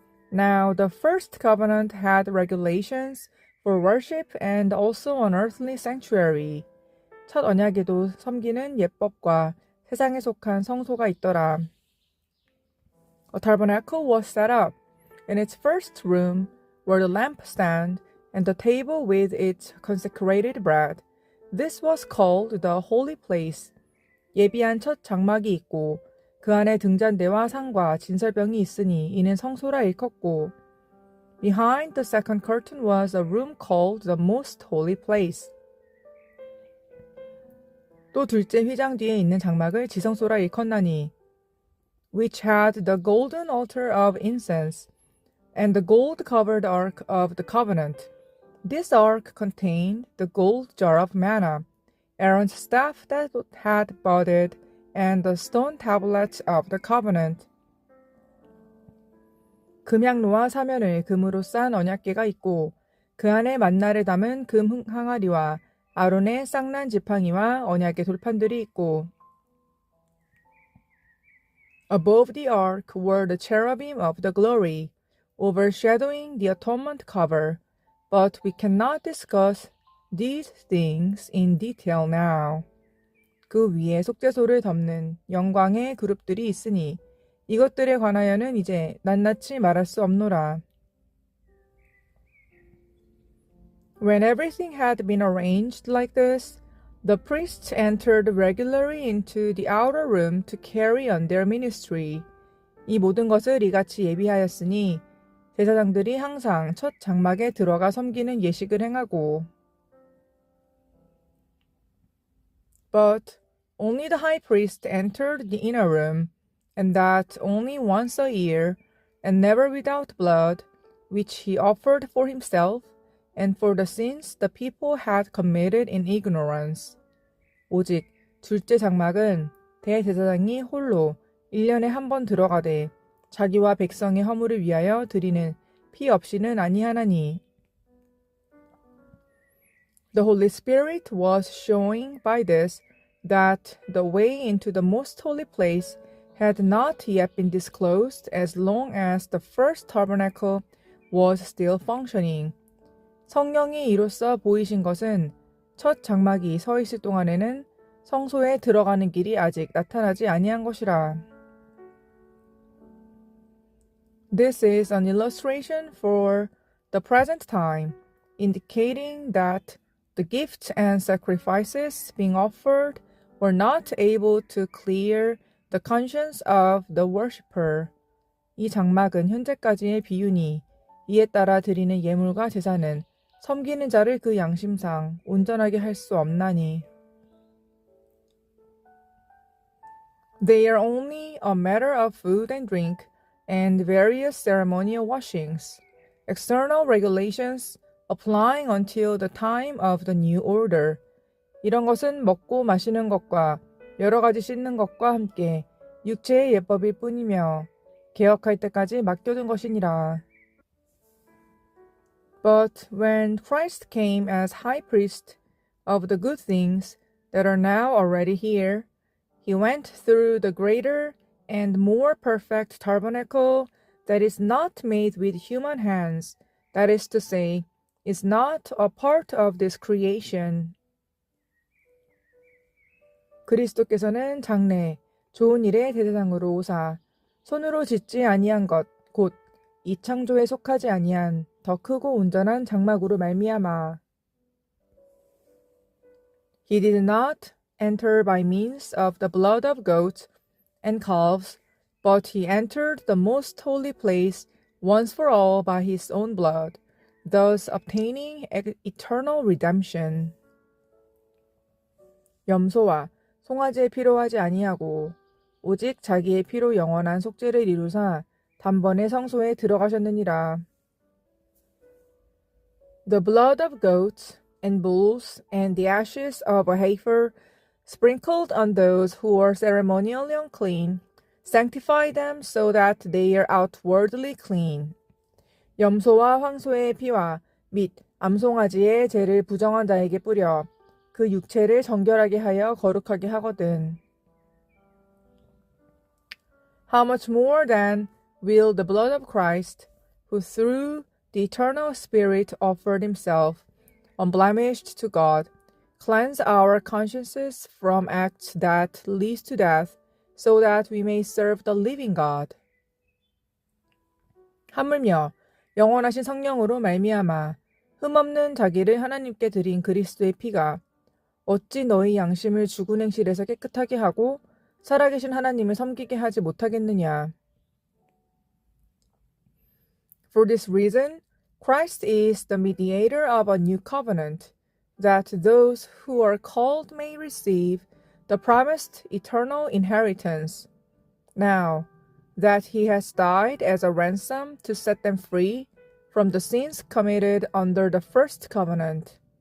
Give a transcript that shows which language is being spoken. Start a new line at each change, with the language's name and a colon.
English: Now the first covenant had regulations for worship and also an earthly sanctuary.
Korean: 첫 언약에도 섬기는 예법과 세상에 속한 성소가 있더라.
English: A tabernacle was set up. In its first room were the lampstand and the table with its consecrated bread. This was called the holy place.
Korean: 예비한 첫 장막이 있고 그 안에 등잔대와 상과 진설병이 있으니 이는 성소라 일컫고
English: Behind the second curtain was a room called the most holy place.
Korean: 또 둘째 휘장 뒤에 있는 장막을 지성소라 일컫나니
English: which had the golden altar of incense and the gold-covered ark of the covenant. This ark contained the gold jar of manna, Aaron's staff that had budded, and the stone tablets of the covenant.
Korean: 금향로와 사면을 금으로 싼 언약궤가 있고 그 안에 만나를 담은 금 항아리와 아론의 쌍난 지팡이와 언약의 돌판들이 있고
English: Above the ark were the cherubim of the glory, overshadowing the atonement cover, but we cannot discuss these things in detail now.
Korean: 그 위에 속죄소를 덮는 영광의 그룹들이 있으니 이것들에 관하여는 이제 낱낱이 말할 수 없노라.
English: When everything had been arranged like this, the priests entered regularly into the outer room to carry on their ministry.
Korean: 이 모든 것을 이같이 예비하였으니 제사장들이 항상 첫 장막에 들어가 섬기는 예식을 행하고
English: But only the high priest entered the inner room, and that only once a year, and never without blood, which he offered for himself and for the sins the people had committed in ignorance.
Korean: 오직 둘째 장막은 대제사장이 홀로 1년에 한 번 들어가되 자기와 백성의 허물을 위하여 드리는 피 없이는 아니하나니.
English: The Holy Spirit was showing by this that the way into the most holy place had not yet been disclosed as long as the first tabernacle was still functioning.
Korean: 성령이 이로써 보이신 것은 첫 장막이 서 있을 동안에는 성소에 들어가는 길이 아직 나타나지 아니한 것이라.
English: This is an illustration for the present time, indicating that the gifts and sacrifices being offered were not able to clear the conscience of the worshipper.
Korean: 이 장막은 현재까지의 비유니 이에 따라 드리는 예물과 제사는 섬기는 자를 그 양심상 온전하게 할 수 없나니.
English: They are only a matter of food and drink and various ceremonial washings, external regulations applying until the time of the new order.
Korean: 이런 것은 먹고 마시는 것과 여러 가지 씻는 것과 함께 육체의 예법일 뿐이며 개혁할 때까지 맡겨둔 것이니라.
English: But when Christ came as high priest of the good things that are now already here, he went through the greater and more perfect tabernacle that is not made with human hands, that is to say, is not a part of this creation.
Korean: 그리스도께서는 장래 좋은 일의 대대장으로 오사 손으로 짓지 아니한 것 곧 이 창조에 속하지 아니한 더 크고 온전한 장막으로 말미암아
English: He did not enter by means of the blood of goats and calves, but he entered the most holy place once for all by his own blood, thus obtaining eternal redemption.
Korean: 염소와 송아지의 피로 하지 아니하고 오직 자기의 피로 영원한 속죄를 이루사 단번에 성소에 들어가셨느니라.
English: The blood of goats and bulls and the ashes of a heifer sprinkled on those who are ceremonially unclean, sanctify them so that they are outwardly clean.
Korean: 염소와 황소의 피와 및 암송아지의 죄를 부정한 자에게 뿌려 그 육체를 정결하게 하여 거룩하게 하거든.
English: How much more then will the blood of Christ, who through the eternal Spirit offered himself, unblemished to God, cleanse our consciences from acts that lead to death, so that we may serve the living God.
Korean: 하물며 영원하신 성령으로 말미암아 흠없는 자기를 하나님께 드린 그리스도의 피가 어찌 너희 양심을 죽은 행실에서 깨끗하게 하고 살아계신 하나님을 섬기게 하지 못하겠느냐.
English: For this reason, Christ is the mediator of a new covenant, that those who are called may receive the promised eternal inheritance. Now, that he has died as a ransom to set them free from the sins committed under the first covenant.